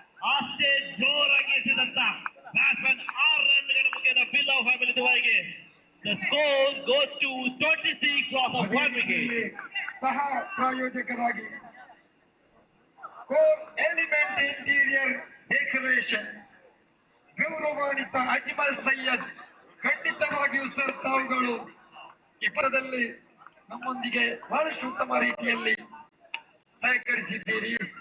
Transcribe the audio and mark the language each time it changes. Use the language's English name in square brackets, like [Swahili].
[Kannada] ಅಷ್ಟೇ ಜೋರಾಗಿ ಎಸೆದಂತ ಬ್ಯಾಟ್ಸ್ಮನ್ 6 ರನ್ಗಳ ಮುಖೇನ bill of family ದುಬೈಗೆ. [English] The score goes to 26 loss of 1 wicket. [Kannada] ಸಹ ಪ್ರಾಯೋಜಕರಾಗಿ ಕೋರ್ ಎಲಿಮೆಂಟ್ ಇಂಟೀರಿಯರ್ ಡೆಕೋರೇಷನ್ ಗೌರವಾನ್ವಿತ ಅಜ್ಮಲ್ ಸೈಯದ್. ಖಂಡಿತವಾಗಿಯೂ ಸರ್ ತಾವುಗಳು ಈ ಪದದಲ್ಲಿ ನಮ್ಮೊಂದಿಗೆ ಬಹಳಷ್ಟು ಉತ್ತಮ ರೀತಿಯಲ್ಲಿ ಸಹಕರಿಸಿದ್ದೀರಿ.